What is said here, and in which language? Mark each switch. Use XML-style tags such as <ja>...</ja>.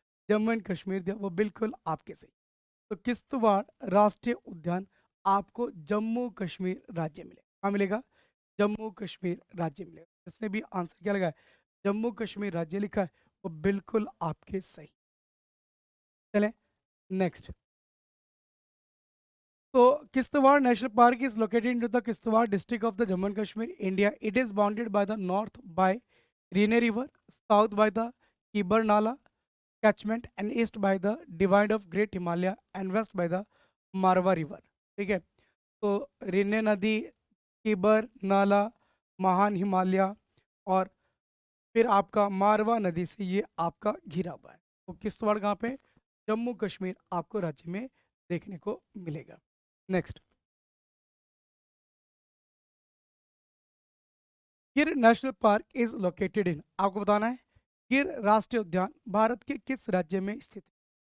<hi>Jammu and Kashmir दिया, वो बिल्कुल आपके सही। तो किश्तवाड़ राष्ट्रीय उद्यान आपको जम्मू कश्मीर राज्य मिलेगा। कहाँ मिलेगा? जम्मू कश्मीर राज्य मिलेगा। जिसने भी आंसर क्या लगा है, जम्मू कश्मीर राज्य लिखा है, वो बिल्कुल आपके सही। चलें next.</hi> <en>So, Kishtawar National Park is located into the Kishtawar district of the Jammu and Kashmir, India. It is bounded by the north by Rene River, south by the Kibar Nala catchment, and east by the divide of Great Himalaya, and west by the Marwa River.</en> <hi>ठीक है, तो Rinne नदी, किबर नाला, महान हिमालय और फिर आपका मारवा नदी से ये आपका घिरा हुआ है। तो किश्तवाड़ कहाँ पे? जम्मू कश्मीर आपको राज्य में देखने को मिलेगा।</hi> <en>next, Gir national park is located in,</en> <hi>आपको बताना है गिर राष्ट्रीय उद्यान भारत के किस राज्य में स्थित है?</hi>